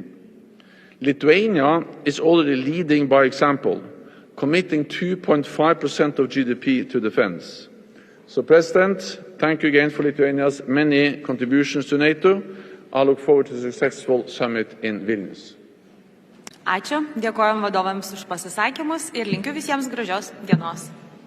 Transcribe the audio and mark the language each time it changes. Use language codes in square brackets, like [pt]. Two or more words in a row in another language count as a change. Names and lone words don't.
[en] Lithuania is already leading by example, committing 2.5% of GDP to defence. So, President, thank you again for Lithuania's many contributions to NATO. I look forward to a successful summit in Vilnius. [lt] Ačiū, dėkojom vadovams už pasisakymus ir linkiu visiems gražios dienos.